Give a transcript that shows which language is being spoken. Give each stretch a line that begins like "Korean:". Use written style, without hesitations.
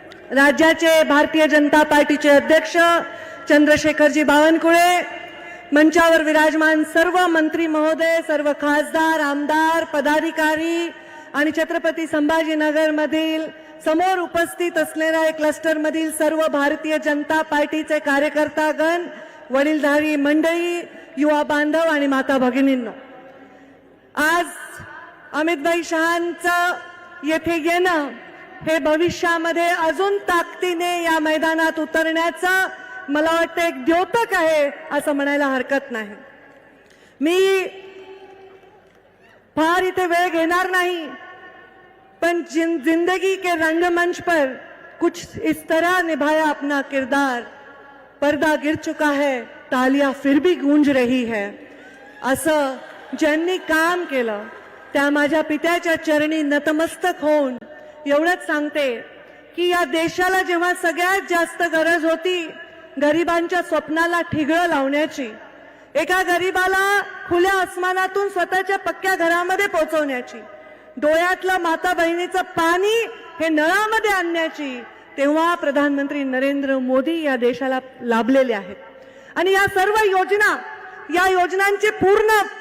Marathi: राज्याचे भारतीय जनता पार्टीचे अध्यक्ष चंद्रशेखरजी बावनकुळे, मंचावर विराजमान सर्व मंत्री महोदय, सर्व खासदार, आमदार, पदाधिकारी आणि छत्रपती संभाजीनगरमधील समोर उपस्थित असलेल्या एक क्लस्टरमधील सर्व भारतीय जनता पार्टीचे कार्यकर्तागण, वडीलधारी मंडळी, युवा बांधव आणि माता भगिनींनो, आज अमितभाई शहांचं येथे येणं हे भविष्यामध्ये अजून ताकदीने या मैदानात उतरण्याचं मला वाटतं एक द्योतक आहे असं म्हणायला हरकत नाही. मी फार इथे वेळ घेणार नहीं, पण
Hindi: जिंदगी के रंगमंच पर कुछ इस तरह निभाया अपना किरदार, पर्दा गिर चुका है, तालियां फिर भी गूंज रही है.
Marathi: असं ज्यांनी काम केलं त्या माझ्या पित्याच्या चरणी नतमस्तक होऊन एवढंच सांगते की या देशाला जेव्हा सगळ्यात जास्त गरज होती गरिबांच्या स्वप्नाला ठिगळं लावण्याची, एका गरीबाला खुल्या आसमानातून स्वतःच्या पक्क्या घरामध्ये पोहोचवण्याची, डोळ्यातलं माता बहिणीचं पाणी हे नळामध्ये आणण्याची, तेव्हा प्रधानमंत्री नरेंद्र मोदी या देशाला लाभलेले आहेत. आणि या सर्व योजना, या योजनांची पूर्ण